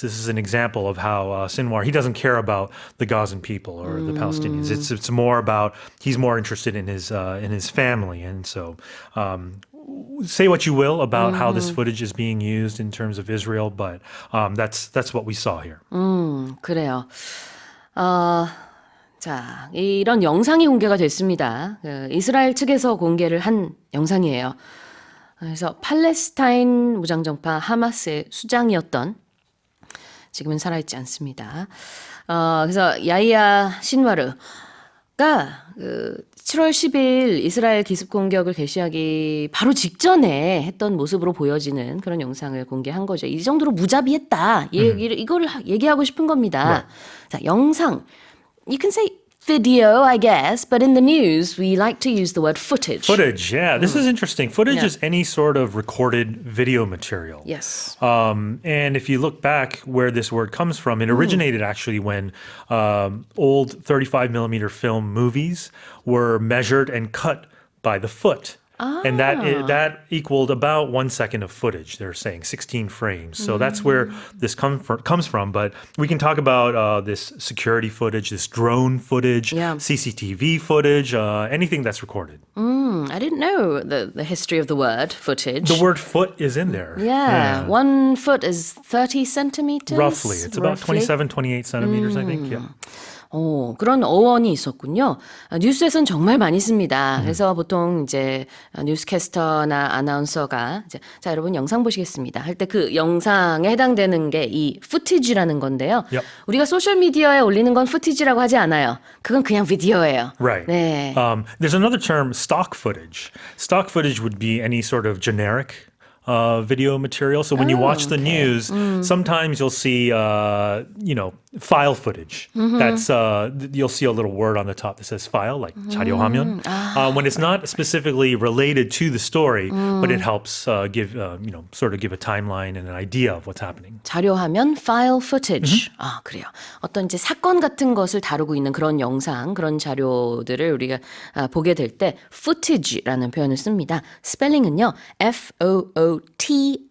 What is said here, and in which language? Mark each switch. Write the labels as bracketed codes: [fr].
[en] This is an example of how Sinwar, he doesn't care about the Gazan people or the Palestinians. It's more about, he's more interested in his family. And so say what you will about how this footage is being used in terms of Israel, but that's what we saw here. [ko] 그래요. 자, 이런 영상이 공개가 됐습니다. 이스라엘 측에서 공개를 한 영상이에요. 그래서 팔레스타인 무장정파 하마스의 수장이었던, 지금은 살아있지 않습니다. 그래서 야히야 신와르가 7월 10일 이스라엘 기습 공격을 개시하기 바로 직전에 했던 모습으로 보여지는 그런 영상을 공개한 거죠. 이 정도로 무자비했다. 이거를 얘기하고 싶은 겁니다. 자, 영상. [en] You can say video, I guess, but in the news, we like to use the word footage. Footage, yeah. This is interesting. Footage is any sort of recorded video material. Yes. And if you look back where this word comes from, it originated actually when old 35 millimeter film movies were measured and cut by the foot. And that equaled about 1 second of footage. They're saying 16 frames. So that's where this comes from. But we can talk about this security footage, this drone footage, CCTV footage, anything that's recorded. I didn't know the history of the word footage. The word foot is in there. Yeah. 1 foot is 30 centimeters? Roughly. It's about 27, 28 centimeters, I think. Yeah. [ko] 그런 어원이 있었군요. 뉴스에선 정말 많이 씁니다. 그래서 보통 이제 뉴스캐스터나 아나운서가 이제 자 여러분 영상 보시겠습니다 할 때 그 영상에 해당되는 게 이 footage라는 건데요. [en] Yep. [ko] 우리가 소셜 미디어에 올리는 건 footage라고 하지 않아요. 그건 그냥 비디오예요. [en] Right. [ko] 네. [en] There's another term, stock footage. Stock footage would be any sort of generic video material. So when you watch the news, sometimes you'll see, file footage. That's you'll see a little word on the top that says file, like 자료화면. When it's not specifically related to the story, but it helps give a timeline and an idea of what's happening. 자료화면, file footage. [ko] 그래요. 어떤 이제 사건 같은 것을 다루고 있는 그런 영상, 그런 자료들을 우리가 보게 될 때 footage라는 표현을 씁니다. 스펠링은요, Footage.